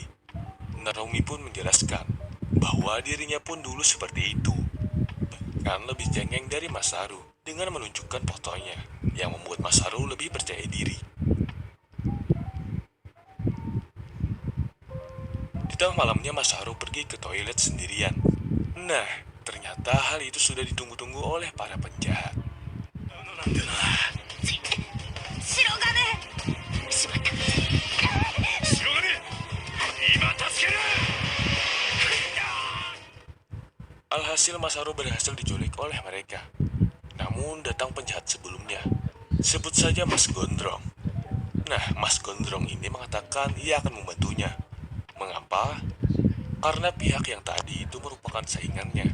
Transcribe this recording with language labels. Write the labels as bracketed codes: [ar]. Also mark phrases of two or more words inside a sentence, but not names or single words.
[id] Narumi pun menjelaskan bahwa dirinya pun dulu seperti itu, bahkan lebih cengeng dari Masaru dengan menunjukkan fotonya, yang membuat Masaru lebih percaya diri. Di tengah malamnya Masaru pergi ke toilet sendirian. Nah, ternyata hal itu sudah ditunggu-tunggu oleh para penjahat. [ja] だな。白金しまった。白金、今助ける。 [id] Alhasil Masaru berhasil diculik oleh mereka. Namun datang penjahat sebelumnya. Sebut saja Mas Gondrong. Nah, Mas Gondrong ini mengatakan ia akan membantunya. Mengapa? Karena pihak yang tadi itu merupakan saingannya.